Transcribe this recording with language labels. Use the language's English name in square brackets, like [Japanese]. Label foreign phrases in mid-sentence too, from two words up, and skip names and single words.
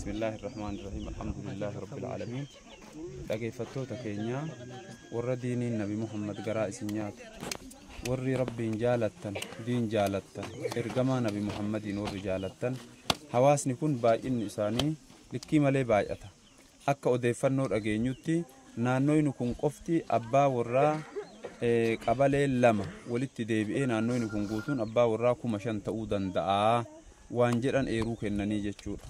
[Arabic] بسم الله الرحمن الرحيم الحمد لله رب العالمين [Oromo] dhaggeeffattoota keenya warra diiniin nabi Muhammad garaa isin nyaatu warri rabbiin jaalattan diin jaalattan ergamaa nabi Muhammadiin warri jaalattan hawaasni kun baay'inni isaanii likkii malee baay'ata akka odeeffannoo dhageenyutti naannoon kun qofti abbaa warraa qabalee lama walitti deebi'ee naannoon kun guutuun abbaa warraa 5,000 ta'uu danda'a waan jedhan eeruu kennanii jechuudha.